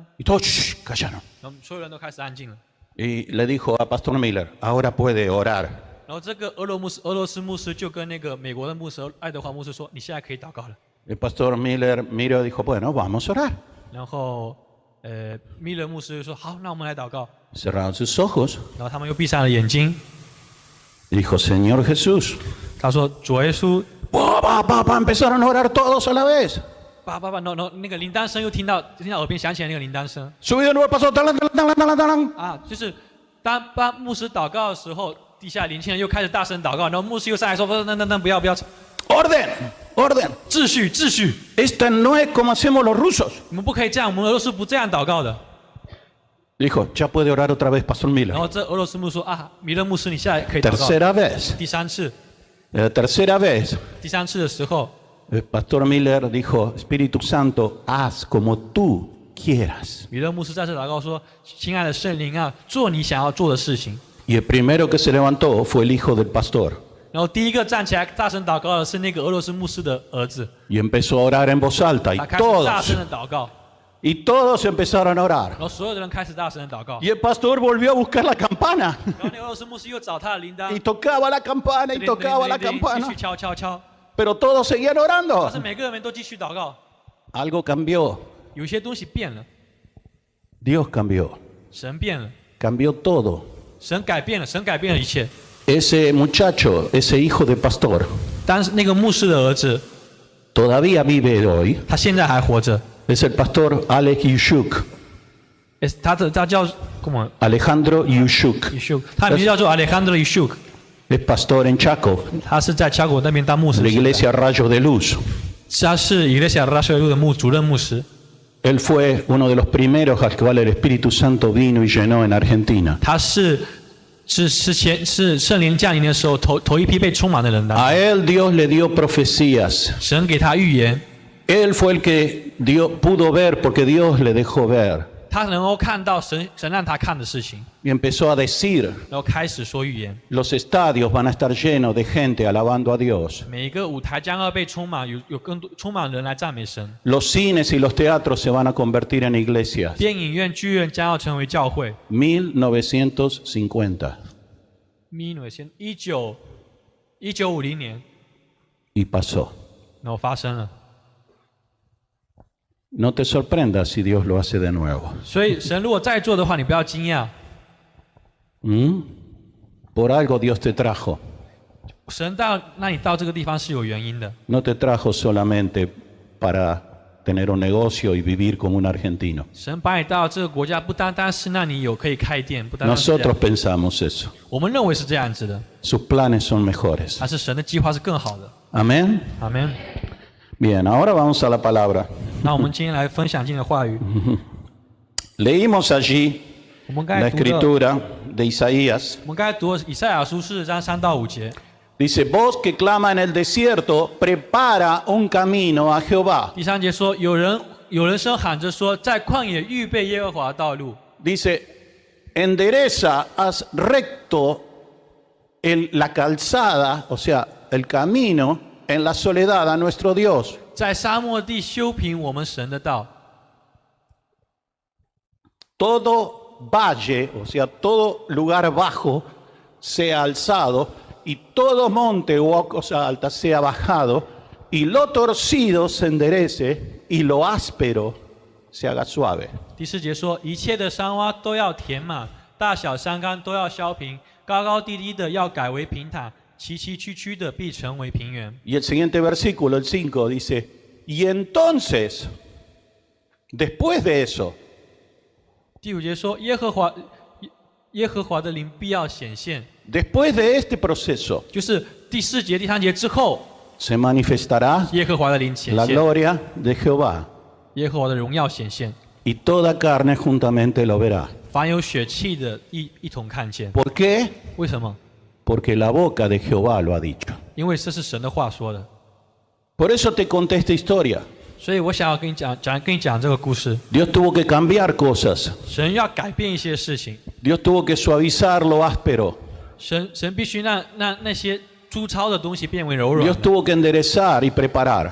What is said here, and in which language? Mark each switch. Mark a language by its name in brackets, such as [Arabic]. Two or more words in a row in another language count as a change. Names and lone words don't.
[Spanish] Y todos shh, callaron. [Chinese] 然后所有人都开始安静了。 [Spanish] Y le dijo a Pastor Miller, ahora puede orar. [Chinese] 然后这个俄罗斯牧师就跟那个美国的牧师爱德华牧师说：“你现在可以祷告了。 [Spanish] El Pastor Miller miró y dijo, bueno, vamos a orar. ” [Chinese] 然后米勒牧师就说：“好，那我们来祷告。 [Spanish] Cerraron sus ojos. ” [Chinese] 然后他们又闭上了眼睛。 [Spanish] Dijo, Señor Jesús. [Chinese] 他说：“主耶稣。” [Spanish] Empezaron a orar todos a la vez. [Chinese] 叭叭叭，那个铃铛声又听到耳边响起来那个铃铛声 [Spanish] Subió de nuevo el pastor. Talán, talán, talán, talán. [Chinese] 啊，就是当牧师祷告的时候，地下年轻人又开始大声祷告，然后牧师又上来说：“不要， [Spanish] Orden, orden. [Chinese] 秩序， [Spanish] Esta no es como hacemos los rusos. [Chinese] 你们不可以这样，我们俄罗斯不这样祷告的。” [Spanish] Dijo, ya puede orar otra vez, Pastor [Chinese] 然 [Spanish] Miller. [Chinese] 后这俄罗斯牧师说：“啊，米勒牧师，你现在可以祷告。” [Spanish] Tercera vez. [Chinese] 第三次， [Spanish] Tercera vez. [Chinese] 第三次的时候， [Spanish] El Pastor Miller dijo, Espíritu Santo, haz como tú quieras. [Chinese] 米勒牧师再次祷告说：“亲爱的圣灵啊，做你想要做的事情。” [Spanish] Y el primero que se levantó fue el hijo del pastor. [Chinese] 然后第一个站起来大声祷告的是那个俄罗斯牧师的儿子， [Spanish] Y empezó a orar en voz alta. [Chinese] 他开始大声的祷告， [Spanish] Y todos empezaron a orar. [Chinese] 然后所有的人开始大声的祷告。 [Spanish] Y el pastor volvió a buscar la campana. [Chinese] 然后那个俄罗斯牧师又找他的铃铛， [Spanish] Y tocaba la campana y tocaba la [Chinese] 继 [Spanish] campana. [Chinese] 续敲， [Spanish] Pero todos seguían [Chinese] 但 [Spanish] orando. [Chinese] 是每个人都继续祷告。 [Spanish] Algo cambió. [Chinese] 有些东西变了， [Spanish] Dios cambió. [Chinese] 神变了， [Spanish] Cambió todo. [Chinese] 神改变了一切。 [Spanish] Ese muchacho, ese hijo de pastor, [Chinese] 但是那个牧师的儿子， [Spanish] todavía vive hoy. [Chinese] 他现在还活着， [Spanish] Es el pastor Alex Yushuk. [Chinese] 他叫什么 [Spanish] Alejandro Yushuk. [Chinese] Ishuk， 他的名字叫做 Alejandro Ishuk， [Spanish] Es pastor en Chaco, [Chinese] 他是在乔果那边当牧师 [Spanish] la。iglesia Rayos de Luz. [Chinese] 他是 Iglesia Rayo de Luz 的主任牧师。 [Spanish] Él fue uno de los primeros al cual el Espíritu Santo vino y llenó en Argentina. [Chinese] 他是圣灵降临的时候头一批被充满的人的。 [Spanish] A él Dios le dio profecías. [Chinese] 神给他预言， [Spanish] Él fue el que pudo ver porque Dios le dejó ver. [Chinese] 他能够看到神让他看的事情， [Spanish] Y empezó a decir, [Chinese] 然后开始说预言。 [Spanish] los estadios van a estar llenos de gente alabando a Dios. [Chinese] 每一个舞台将要被充满，有更多充满人来赞美神。 [Spanish] Los cines y los teatros se van a convertir en iglesias. [Chinese] 电影院、剧院将要成为教会。 [Spanish] 1950. [Chinese] 1950年， [Spanish] Y pasó. [Chinese] 然后发生了。 [Spanish] No te sorprendas si Dios lo hace de nuevo. [Chinese] 所以神如果再做的话，你不要惊讶。 [Spanish] Por algo Dios te trajo. [Chinese] 神让你到这个地方是有原因的。 [Spanish] No te trajo solamente para tener un negocio y vivir como un argentino. [Chinese] 神把你带到这个国家，不单单是让你可以开店，不单单是这样 [Spanish] Nosotros pensamos eso. [Chinese] 我们认为是这样子的， [Spanish] Sus planes son mejores. [Chinese] 但是神的计划是更好的。 [Spanish] Amén. [Chinese] 阿门。 [Spanish] Bien, ahora vamos a la palabra. [Chinese] 那我们今天来分享今天的话语。 [Spanish] Leímos allí [Chinese] 我们刚 [Spanish] la [Chinese] 才读的， [Spanish] escritura de Isaías. [Chinese] 我们刚才读了以赛亚书40章3到5节。 [Spanish] Dice, voz que clama en el desierto, prepara un camino a Jehová. [Chinese] 第3节说，有人声喊着说，在旷野预备耶和华的道路。 [Spanish] Dice, endereza, haz recto la calzada, o sea, el camino en la soledad a nuestro Dios. [Chinese] 在沙漠地修平我们神的道。 [Spanish] Todo valle, o sea, todo lugar bajo sea alzado y todo monte o cosa alta sea bajado y lo torcido se enderece y lo áspero se haga suave. [Chinese] 第4节说，一切的山洼都要填满，大小山冈都要削平，高高低低的要改为平坦，崎崎岖岖的必成为平原。 [Spanish] Y el siguiente versículo, el 5, dice, y entonces, después de eso, [Chinese] 第5节说，耶和华的灵必要显现， [Spanish] después de este proceso, [Chinese] 就是第4节、第3节之后， [Spanish] se manifestará [Chinese] 耶和华的灵显 [Spanish] la [Chinese] 现， [Spanish] gloria de Jehová [Chinese] 耶和华的荣耀显现， [Spanish] y toda carne juntamente lo verá. [Chinese] 凡有血气的一同看见。 [Spanish] ¿Por qué? [Chinese] 为什么？ [Spanish] Porque la boca de Jehová lo ha dicho. [Chinese] 因为这是神的话说的。 [Spanish] Por eso te conté esta historia. [Chinese] 所以我想要跟你讲这个故事。 [Spanish] Dios tuvo que cambiar cosas. [Chinese] 神要改变一些事情， [Spanish] Dios tuvo que suavizar lo áspero. [Chinese] 神必须让那些粗糙的东西变为柔软 [Spanish] Dios [Chinese] 的。 [Spanish] tuvo que enderezar y preparar.